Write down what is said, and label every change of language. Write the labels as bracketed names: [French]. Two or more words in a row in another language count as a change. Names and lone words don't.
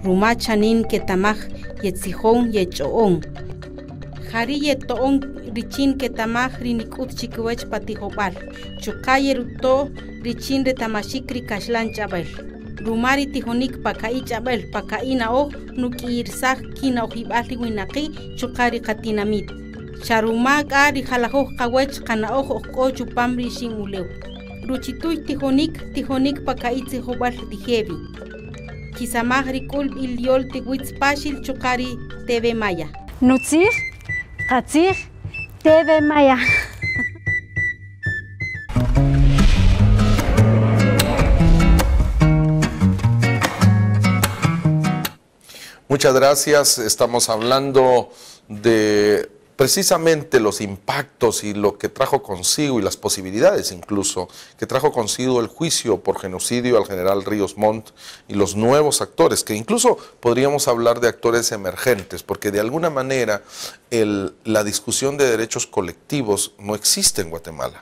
[Kaqchikel] ruma chanin ketamaj yetzijón yechoón. Jari yetoón richin ketamaj rinikut chikwech patijopal. Chukaye ruto richin retamashikri kashlan chabel. Rumari tijonik pakai chabel pakai nao nukiirsaj kina ojibali winaki chukari katinamit. Charuma gari jalajo kawech kana ojo ko chupam rishin uleu. Ruchituy tijonik pakai tijobal tijebi. Kisamaj rikul iliol tiwitz pashil chukari TV Maya. Nutzir, Katzir, TV Maya. [Spanish] Muchas gracias. Estamos hablando de precisamente los impactos y lo que trajo consigo y las posibilidades incluso que trajo consigo el juicio por genocidio al general Ríos Montt y los nuevos actores, que incluso podríamos hablar de actores emergentes, porque de alguna manera la discusión de derechos colectivos no existe en Guatemala.